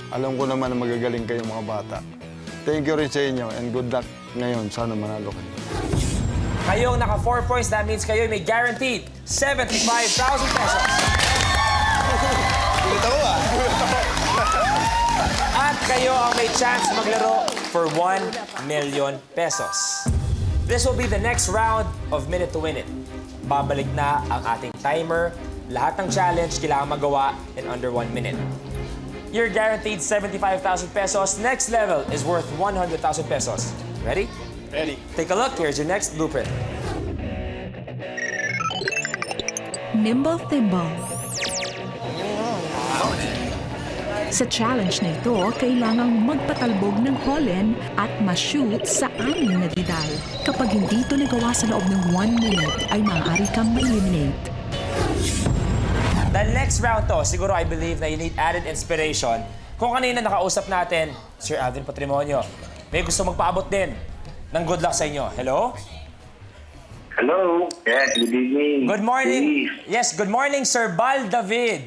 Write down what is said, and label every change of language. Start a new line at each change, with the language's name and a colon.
Filipino: Alam ko naman na magagaling kayong mga bata.
English: Thank you
Filipino: rin sa inyo
English: and good luck
Filipino: ngayon. Sana manalo kayo. Kayong naka 4 points,
English: that means
Filipino: kayo may guaranteed 75,000 pesos. At kayo ang may chance maglaro for 1 million pesos.
English: This will be the next round of Minute to Win It.
Filipino: Babalik na ang ating timer. Lahat ng challenge kailangan magawa
English: in under 1 minute. You're guaranteed 75,000 pesos. Next level is worth 100,000 pesos. Ready? Ready. Take a look. Here's your next blueprint. Nimble Thimble.
Filipino: Sa challenge na ito, kailangang magpatalbog ng holen at ma-shoot sa 6 na didal. Kapag hindi ito nagawa sa loob ng 1 minute, ay maaari kang ma-eliminate.
English: The next round to, siguro I believe na you need added inspiration.
Filipino: Kung kanina nakausap natin, Sir Alvin Patrimonio, may gusto magpaabot din ng good luck sa inyo. Hello?
English: Hello. Yes, good evening. Good morning. Please. Yes, good morning, Sir Bal David.